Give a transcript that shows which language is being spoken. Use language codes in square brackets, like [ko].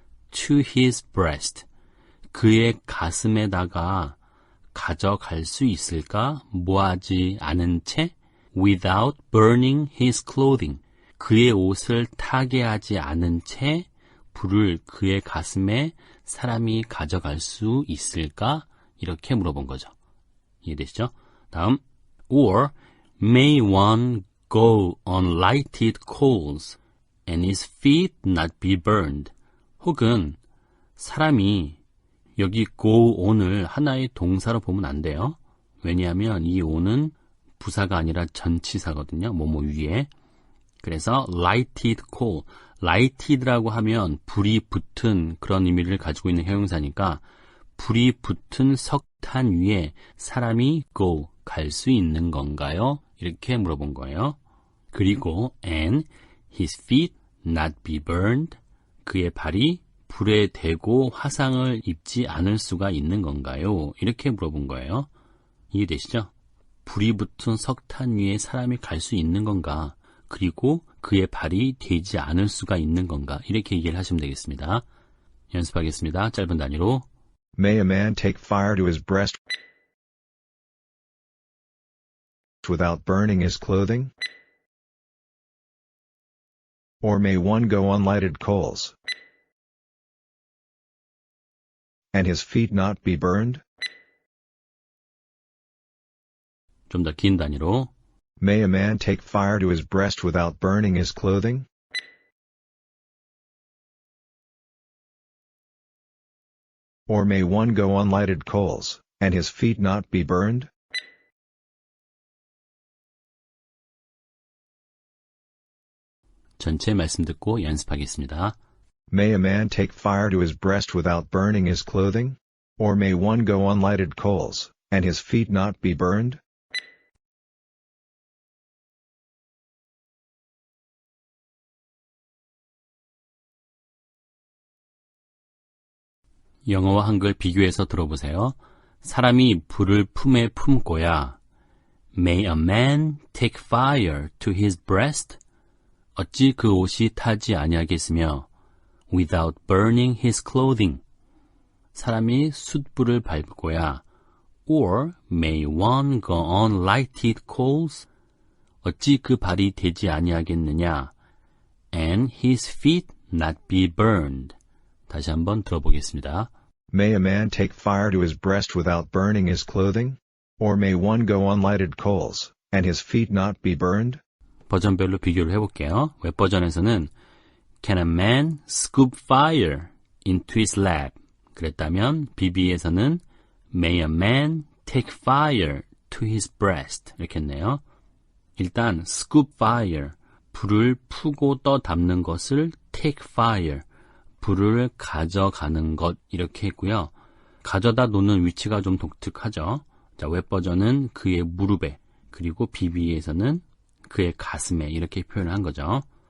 [ko] to his breast, 그의 가슴에다가 가져갈 수 있을까? 뭐하지 않은 채? [en] without burning his clothing, [ko] 그의 옷을 타게 하지 않은 채 불을 그의 가슴에 사람이 가져갈 수 있을까? 이렇게 물어본 거죠. 이해되시죠? [en] 다음, or may one go on lighted coals and his feet not be burned? [ko] 혹은 사람이 여기 go on을 하나의 동사로 보면 안 돼요. 왜냐하면 이 on은 부사가 아니라 전치사거든요. 뭐뭐 위에. 그래서 lighted coal, lighted라고 하면 불이 붙은 그런 의미를 가지고 있는 형용사니까 불이 붙은 석탄 위에 사람이 go, 갈 수 있는 건가요? 이렇게 물어본 거예요. 그리고 [en] and his feet not be burned, [ko] 그의 발이 불에 대고 화상을 입지 않을 수가 있는 건가요? 이렇게 물어본 거예요. 이해되시죠? 불이 붙은 석탄 위에 사람이 갈 수 있는 건가? 그리고 그의 발이 되지 않을 수가 있는 건가? 이렇게 얘기를 하시면 되겠습니다. 연습하겠습니다. 짧은 단위로. [en] May a man take fire to his breast without burning his clothing? Or may one go on lighted coals, and his feet not be burned? [ko] 좀 더 긴 단위로. [en] May a man take fire to his breast without burning his clothing? Or may one go on lighted coals, and his feet not be burned? [ko] 전체 말씀 듣고 연습하겠습니다. [en] May a man take fire to his breast without burning his clothing? Or may one go on lighted coals, and his feet not be burned? [ko] 영어와 한글 비교해서 들어보세요. 사람이 불을 품에 품고야 [en] May a man take fire to his breast? [ko] 어찌 그 옷이 타지 아니하겠으며 [en] Without burning his clothing. [ko] 사람이 숯불을 밟고야 [en] Or may one go on lighted coals? [ko] 어찌 그 발이 되지 아니하겠느냐? [en] and his feet not be burned. [ko] 다시 한번 들어보겠습니다. [en] May a man take fire to his breast without burning his clothing? Or may one go on lighted coals, and his feet not be burned? [ko] 버전별로 비교를 해볼게요. 웹 버전에서는 [en] Can a man scoop fire into his lap? [ko] 그랬다면 BB에서는 [en] May a man take fire to his breast [ko] 이렇게 했네요. 일단 scoop fire, 불을 푸고 떠담는 것을 take fire, 불을 가져가는 것 이렇게 했고요. 가져다 놓는 위치가 좀 독특하죠. 자, 웹 버전은 그의 무릎에, 그리고 BB에서는 그의 가슴에 이렇게 표현을 한 거죠.